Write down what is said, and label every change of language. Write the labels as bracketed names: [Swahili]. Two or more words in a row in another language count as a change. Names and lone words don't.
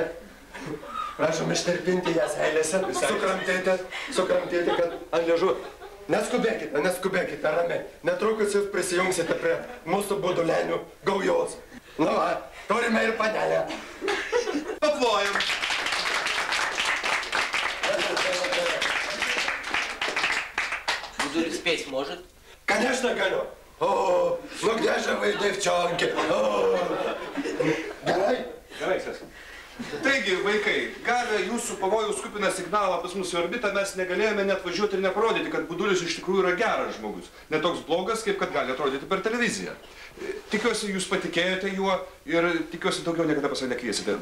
[Lithuanian] Prašom ištirpinti jas eilėse, sukramtyti, kad ant liežuvio. Neskubėkite, ramiai. Netrukus jūs prisijungsite prie mūsų budulenių gaujos. Nu va, turime ir panelę. Paplojam. [Russian] Будуль спеть может? Конечно, galiu. O, nu где же вы, девчонки? [Lithuanian] Gerai? Gerai, sesim. Taigi, vaikai, gavę jūsų pavojaus kupiną signalą pas mus į orbitą, mes negalėjome net važiuoti ir neparodyti, kad Budulis iš tikrųjų yra geras žmogus. Ne toks blogas, kaip kad gali atrodyti per televiziją. Tikiuosi, jūs patikėjote juo ir tikiuosi daugiau niekada pas mane nekviesite.